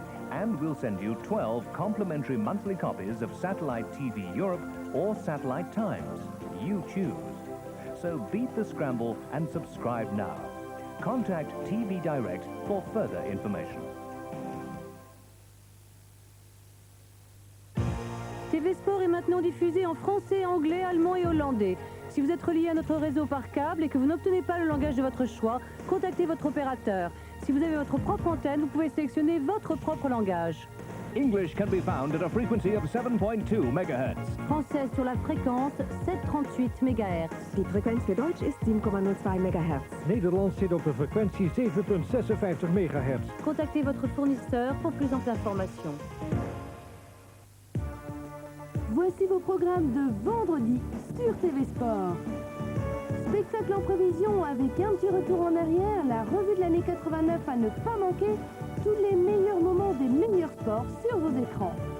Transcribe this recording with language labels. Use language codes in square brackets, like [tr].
[en] And we'll send you 12 complimentary monthly copies of Satellite TV Europe or Satellite Times. You choose. So beat the scramble and subscribe now. Contact TV Direct for further information. [fr] TV Sport est maintenant diffusé en français, anglais, allemand et hollandais. Si vous êtes relié à notre réseau par câble et que vous n'obtenez pas le langage de votre choix, contactez votre opérateur. Si vous avez votre propre antenne, vous pouvez sélectionner votre propre langage. [en] English can be found at a frequency of 7.2 MHz. [fr] Français sur la fréquence 738 MHz. [nl] Die frequentie voor Duits is 10,02 MHz. Nederlands zit op de frequentie 7,56 MHz. [fr] Contactez votre fournisseur pour plus d'informations. Voici vos programmes de vendredi sur TV Sport. Spectacle en prévision avec un petit retour en arrière, la revue de l'année 89 à ne pas manquer, tous les meilleurs moments des meilleurs sports sur vos écrans.